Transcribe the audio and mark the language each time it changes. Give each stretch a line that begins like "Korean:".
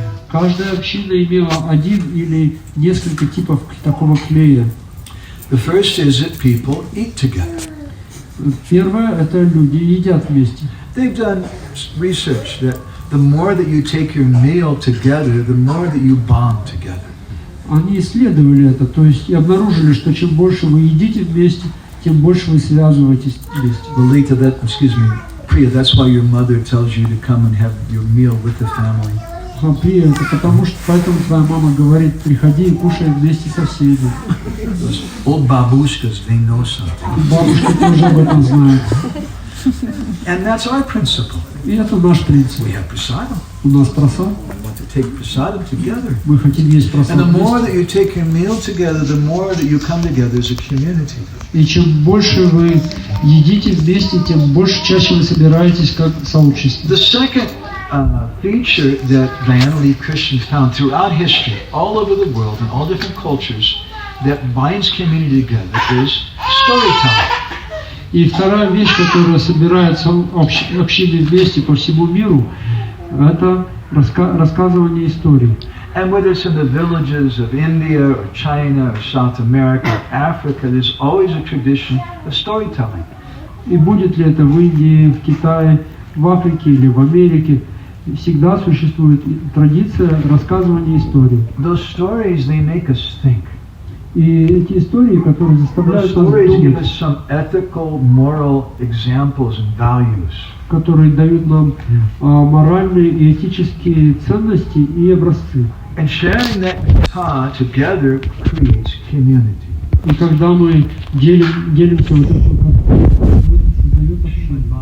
Russian: Каждая община имела один или несколько типов такого клея.
English: The first is that people eat together.
Russian: Первое – это люди едят вместе.
English: They've done research that the more that you take your meal together, the more that you bond together.
Russian: Они исследовали это, то есть и обнаружили, что чем больше вы едите вместе, тем больше вы связываетесь вместе.
English: Lolita, Priya, that's why your mother tells you to come and have your meal with the family.
Russian: Прия, это потому что поэтому твоя мама говорит, приходи и кушай вместе со всеми.
English: Old babushkas, they know something.
Russian: Бабушки тоже об этом знают.
English: And that's our principle.
Russian: И это наш принцип.
English: We have prasadam.
Russian: У нас прасад.
English: We want to take prasadam together.
Russian: Мы хотим есть прасад.
English: And the more that you take your meal together, the more that you come together as a community.
Russian: И чем больше вы едите вместе, тем больше чаще вы собираетесь как сообщество.
English: The second feature that Vayanali Christians found throughout history, all over the world, in all different cultures, that binds community together is storytelling.
Russian: И вторая вещь, которая собирает общины вместе по всему миру, это рассказывание историй.
English: And whether it's in the villages of India or China or South America or Africa, there's always a tradition of storytelling.
Russian: И будет ли это в Индии, в Китае, в Африке или в Америке, всегда существует традиция рассказывания историй.
English: Those stories, they make us think.
Russian: И эти истории, которые заставляют нас думать, которые дают нам моральные и этические ценности и образцы. И когда мы делимся вот этим, создает общину.